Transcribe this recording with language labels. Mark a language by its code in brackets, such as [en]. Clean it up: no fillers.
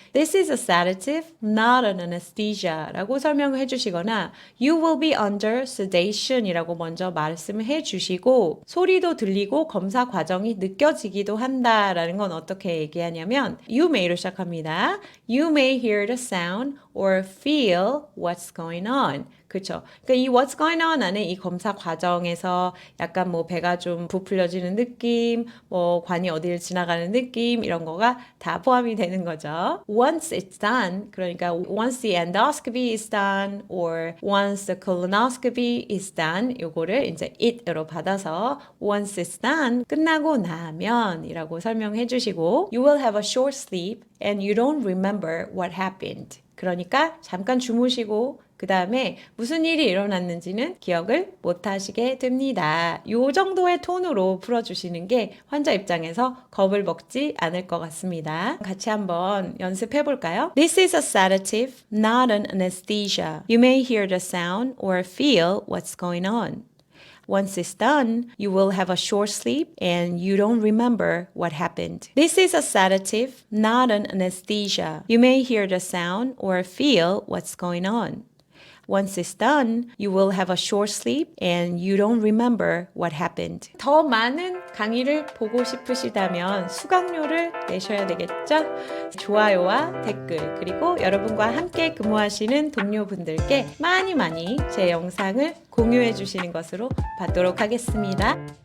[en] This is a sedative, not an anesthesia [ko] 라고 설명을 해주시거나 [en] You will be under sedation [ko] 이라고 먼저 말씀을 해주시고 소리도 들리고 검사 과정이 느껴지기도 한다라는 건 어떻게 얘기하냐면 You may로 시작합니다. [en] You may hear the sound or feel what's going on. [ko] 그렇죠. 그러니까 이 what's going on 안에 이 검사 과정에서 약간 뭐 배가 좀 부풀려지는 느낌, 뭐 관이 어디를 지나가는 느낌 이런 거가 다 포함이 되는 거죠. [en] Once it's done, 그러니까 once the endoscopy is done or once the colonoscopy is done, [ko] 요거를 이제 it으로 받아서 [en] once it's done, [ko] 끝나고 나면이라고 설명해 주시고 [en] you will have a short sleep and you don't remember what happened. [ko] 그러니까 잠깐 주무시고 그 다음에 무슨 일이 일어났는지는 기억을 못 하시게 됩니다. 요 정도의 톤으로 풀어주시는 게 환자 입장에서 겁을 먹지 않을 것 같습니다. 같이 한번 연습해 볼까요? [en] This is a sedative, not an anesthesia. You may hear the sound or feel what's going on. Once it's done, you will have a short sleep and you don't remember what happened. This is a sedative, not an anesthesia. You may hear the sound or feel what's going on. Once it's done, you will have a short sleep and you don't remember what happened. [ko] 더 많은 강의를 보고 싶으시다면 수강료를 내셔야 되겠죠? 좋아요와 댓글 그리고 여러분과 함께 근무하시는 동료분들께 많이 제 영상을 공유해 주시는 것으로 받도록 하겠습니다.